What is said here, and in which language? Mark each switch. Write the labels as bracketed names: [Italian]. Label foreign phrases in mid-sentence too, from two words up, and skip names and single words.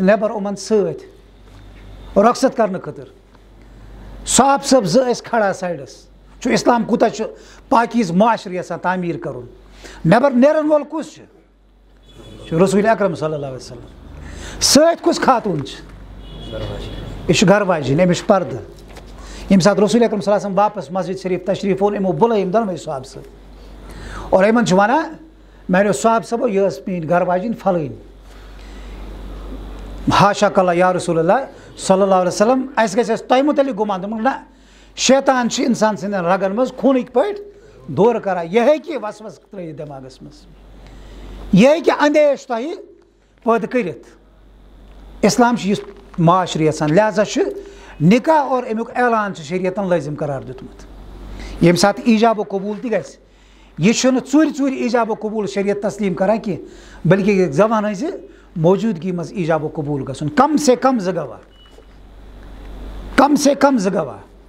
[Kashmiri] نٮ۪بر یِمن سۭتۍ رۄخصت کرنہٕ خٲطرٕ صاحب صٲب زٕ ٲسۍ کھڑا سایڈس چھُ اسلام کوٗتاہ چھُ پاکیٖز معاشرٕ یژھان تعمیٖر کرُن نٮ۪بر نیرن وول کُس چھُ رسول اکرم [Arabic] صلی اللہ علیہ وسلم [Kashmiri] سۭتۍ کُس خاتوٗن چھِ یہِ چھُ گھر واجِنۍ أمِس چھُ پردٕ ییٚمہِ ساتہٕ رسول اکرم [Arabic] صلی اللہ علیہ وسلم [Kashmiri] واپس مسجد شریف تشریف اوٚن یِمو بُلٲے یِم دۄنوَے صحاب صٲب اور یِمن چھُ ونان میانیو صحاب صٲبو یہِ ٲس میٲنۍ گھر واجِنۍ فلٲنۍ [Arabic] حاشا کلّہ یا رسول اللہ صلی اللہ علیہ وسلم [Kashmiri] اَسہِ گژھِ اَسہِ تۄہہِ متعلق گُمان دوٚپمَکھ نہ شیطان چھُ اِنسان سٕنٛدٮ۪ن رگن منٛز خوٗنٕکۍ پٲٹھۍ دورٕ کران یہِ ہیٚکہِ وسوس ترٲیِتھ دٮ۪ماغس منٛز یہِ ہیٚکہِ اندیش تۄہہِ پٲدٕ کٔرِتھ اسلام چھُ یُس معاشرٕ یژھان لہذا چھُ نکاح اور امیُک اعلان چھُ شریعتن لٲزم قرار دیُتمُت ییٚمہِ ساتہٕ ایجاب و قبوٗل تہِ گژھِ یہِ چھُنہٕ ژوٗرِ ژوٗرِ ایجاب و قبوٗل شریعت تسلیٖم کران کینٛہہ بلکہ زبان ہٕنٛزِ موجوٗدگی منٛز ایجاب و قبوٗل گژھُن [Urdu] کم سے کم [Kashmiri] زٕ گواہ [Urdu] کم سے کم [Kashmiri] زٕ گواہ